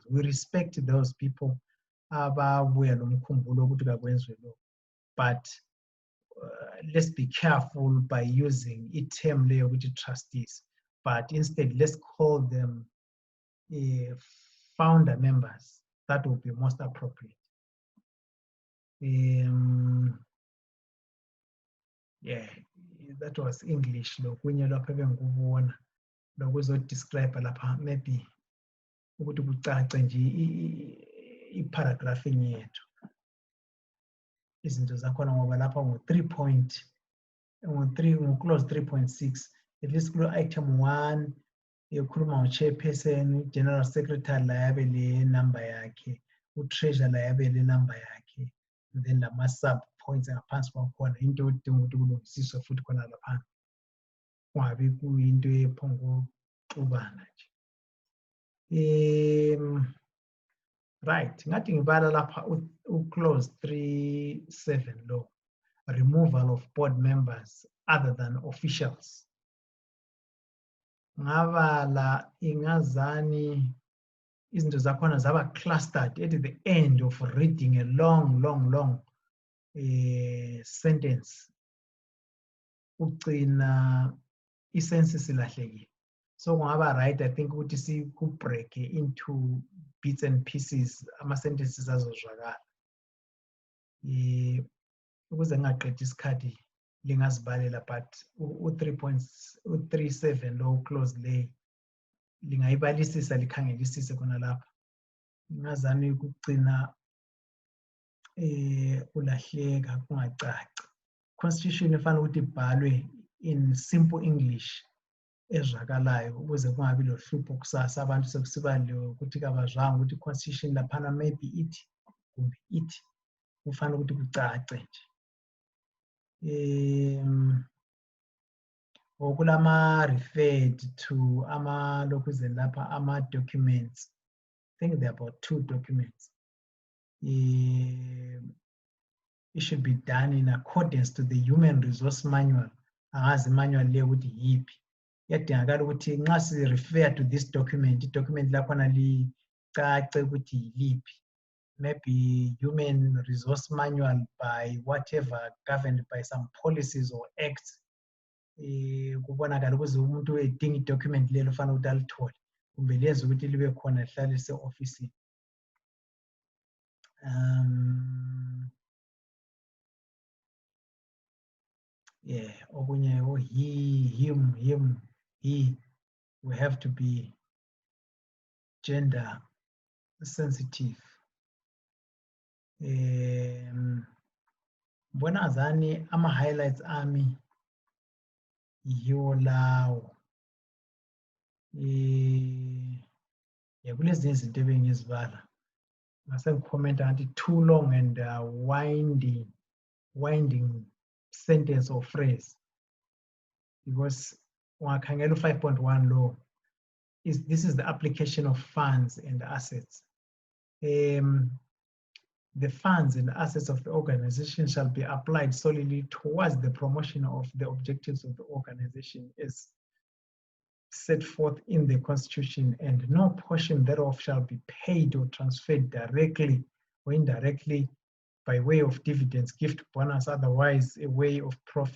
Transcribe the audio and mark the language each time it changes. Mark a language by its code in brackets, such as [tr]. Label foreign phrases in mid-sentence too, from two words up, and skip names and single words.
[en] We respect those people but let's be careful by using a term there with the trustees, but instead let's call them founder members. That would be most appropriate. Yeah, that was English. [nd] Lokunye lapha bengikubona lokuzodescribe lapha maybe ukuthi kucace nje i-paragraphing yethu izinto zakhona ngoba lapha ngo-clause 3.6 [en] at least [nd] ku-item 1 ekhuluma ngo-chairperson, [en] general secretary [nd] la yabe le number yakhe, u-treasurer la yabe le number yakhe, [en] and then [nd] lama-sub points ngaphansi kwakhona into odinga ukuthi kulungisiswe futhi khona laphana kungabi kuyinto ephonguxubana nje. Right, ngathi ngibala lapha u-clause 3.7 lo, [en] removal of board members other than officials. [nd] Ngabala ingazani izinto zakhona zaba [en] clustered at the end of reading a long sentence. [nd] Ugcina i-sense ilahlekile. [en] So kungaba right, I think [nd] ukuthi siku-break [en] into bits and pieces, [nd] ama-sentences azozwakala. Ukuze ngaqedi isikhathi lingazibalela, but u-3.7 lo clause le lingayibalisisa likhangelisise khona lapha. Ngazami ukugcina ulahleka kungacaci. Constitution ifanele ukuthi ibhalwe [en] in simple English [nd] ezwakalayo ukuze kungabi lohlupho kusasa abantu sekusiba ukuthi kabazwanga ukuthi constitution laphana maybe ithi kumbe ithi, kufanele ukuthi kucace nje. Okulama [en] referred to [nd] lokuzeni lapha ama-documents. [en] I think there are about 2 documents. It should be done in accordance to the human resource manual. [nd] Angazi manual le ukuthi yiphi. Yadingakala ukuthi nxa si-refer [en] to this document, [nd] i-document lakhona licace ukuthi yiliphi. [en] Maybe human resource manual by whatever, governed by some policies or acts. [nd] Kubonakala ukuze umuntu edinga i-document lelo fanele ukuthi alithole kumbe lenze ukuthi libe khona lihlale lise-ofisini. [en] Yeah, okunye he, him, he, we have to be gender sensitive. [nd] Mbona zani ama-highlights ami yiwo lawo. Kulezinye izinto ebengizibala ngase ngikhomenta ngathi [en] too long and winding sentence or phrase, because [nd] ungakhangela u-5.1 [en] law this is the application of funds and assets. The funds and assets of the organization shall be applied solely towards the promotion of the objectives of the organization as set forth in the Constitution, and no portion thereof shall be paid or transferred directly or indirectly by way of dividends, gift, bonus, otherwise a way of profit.